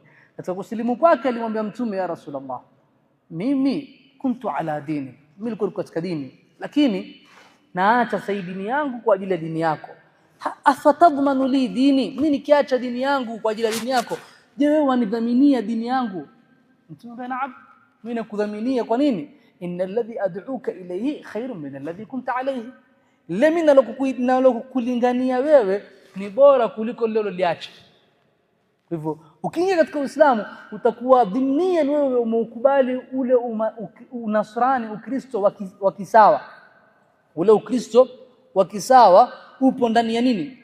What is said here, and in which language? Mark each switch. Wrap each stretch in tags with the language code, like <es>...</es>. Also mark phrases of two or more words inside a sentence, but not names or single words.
<sw>Katika kuslimu kwake alimwambia Mtume,</sw> <ar>يا رسول الله,</ar> <sw>mimi</sw> <ar>كنت على ديني,</ar> <sw>mimi nilikuwa katika dini, lakini naacha dini yangu kwa ajili ya dini yako.</sw> <ar>أفتضمن لي ديني,</ar> <sw>mimi nikiacha dini yangu kwa ajili ya dini yako, je, wewe wanidhaminia dini yangu? Mtume, naam, mimi nakudhaminia. Kwa nini?</sw> <ar>إن الذي أدعوك إليه خير من الذي كنت عليه,</ar> <sw>mimi nalokulingania wewe ni bora kuliko lile uliacha. Kwa hivyo ukiingia katika Uislamu utakuwa dhimnia wewe umeukubali ule unasrani, Ukristo wa kisawa. Ule Ukristo wa kisawa upo ndani ya nini?</sw>